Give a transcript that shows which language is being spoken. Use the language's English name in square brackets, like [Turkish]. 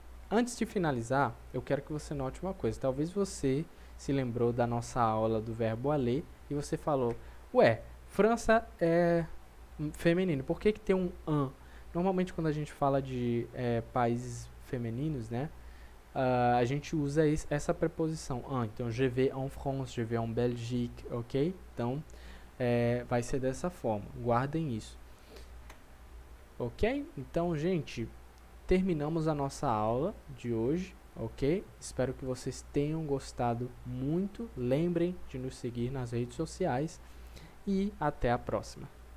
[Portuguese] Antes de finalizar, eu quero que você note uma coisa. Talvez você se lembrou da nossa aula do verbo aller e você falou, ué, França é feminino, por que tem um an? Normalmente quando a gente fala de países femininos, né, a gente usa essa preposição an. Então, [French] je vais en France, je vais en Belgique, ok? [Portuguese] Então, vai ser dessa forma. Guardem isso. Ok? Então, gente, terminamos a nossa aula de hoje, ok? Espero que vocês tenham gostado muito. Lembrem de nos seguir nas redes sociais e até a próxima.